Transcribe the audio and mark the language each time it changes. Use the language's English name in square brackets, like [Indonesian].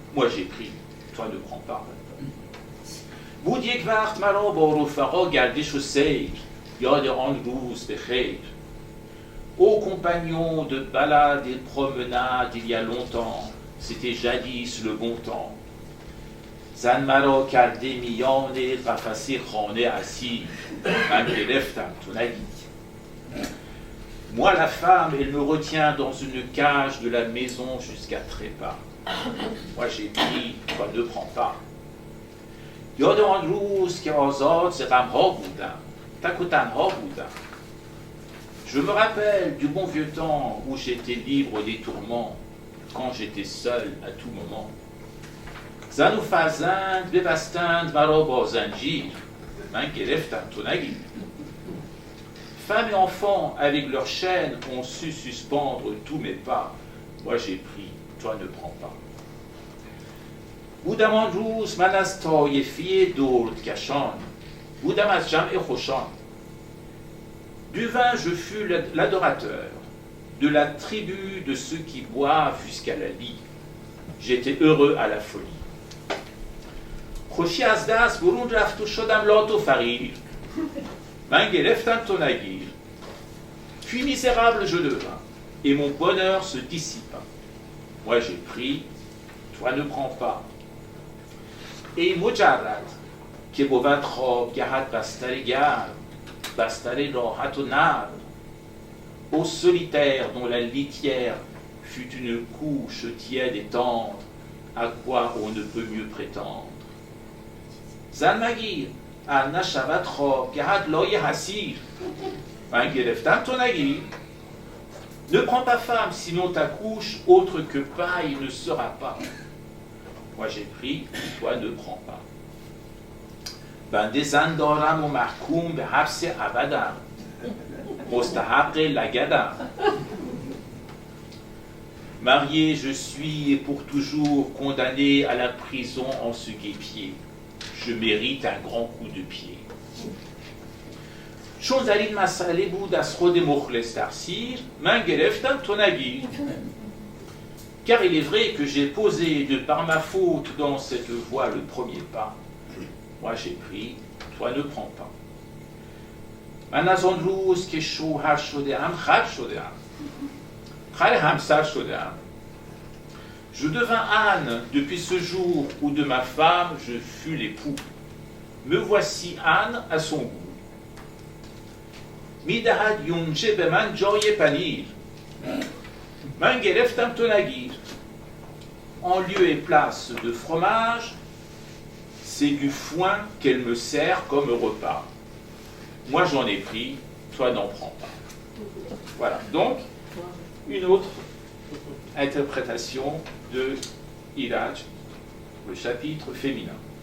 [French] Moi j'ai pris, toi ne prends pas. Vous dites Vart Malo Borofaro, gardez chaussées, Yode Andous Bechet. Ô compagnons de balades et de promenades, il y a longtemps, c'était jadis le bon temps. [Persian] زن مرا کرده میان قفس خانه اسیر من گرفتم تو نگیر. [French] Moi, la femme, elle me retient dans une cage de la maison jusqu'à trépas. Moi, j'ai pris, toi ne prends pas. [Persian] یاد آن روز که آزاد ز غم‌ها بودم، تک و تنها بودم. [French] Je me rappelle du bon vieux temps où j'étais libre des tourments, quand j'étais seul à tout moment. [Persian] زن و فرزند ببستند مرا با زنجیر، من گرفتم تو نگیر. [French] Femmes et enfants, avec leurs chaînes, ont su suspendre tous mes pas. Moi j'ai pris, toi ne prends pas. [Persian] بودم آن روز من از طایفی دردکشان، بودم از جمع خوشان. [French] Du vin, je fus l'adorateur, de la tribu de ceux qui boivent jusqu'à la lie. J'étais heureux à la folie. [Persian] خوشی از دست برون رفت و شدم لات و فقیر. من گرفتم تو نگیر. [French] Puis misérable je devins, et mon bonheur se dissipa. Moi j'ai pris, toi ne prends pas. [Persian] ای مجرد که بود خوابگهت بستر گرم، بستر راحت و نرم. [French] Ô solitaire dont la litière fut une couche tiède et tendre, à quoi on ne peut mieux prétendre. [Persian] زن مگیر ار نشود خوابگهت لای حسیر، من گرفتم تو نگیر. [French] Ne prends pas femme, sinon ta couche autre que paille ne sera pas. Moi j'ai pris, toi ne prends pas. [Persian] بنده زن دارم و محکوم به حبس ابدم، مستحق لگدم. [French] Marié, je suis et pour toujours condamné à la prison en ce guêpier. Je mérite un grand coup de pied. [Persian] چون در این مسئله بود از خود مخلص تقصیر، من گرفتم تو نگیر. [French] Car il est vrai que j'ai posé de par ma faute dans cette voie le premier pas. Moi j'ai pris, toi ne prends pas. [Persian] من از آن روز که شوهر شده‌ام خر شده‌ام، خر همسر شده‌ام. [French] Je devins âne depuis ce jour où de ma femme je fus l'époux. Me voici âne à son goût. [Persian] می‌دهد یونجه به من جای پنیر، من گرفتم تو نگیر. [French] En lieu et place de fromage, c'est du foin qu'elle me sert comme repas. Moi j'en ai pris, toi n'en prends pas. Voilà, donc une autre interprétation de Iraj, le chapitre féminin.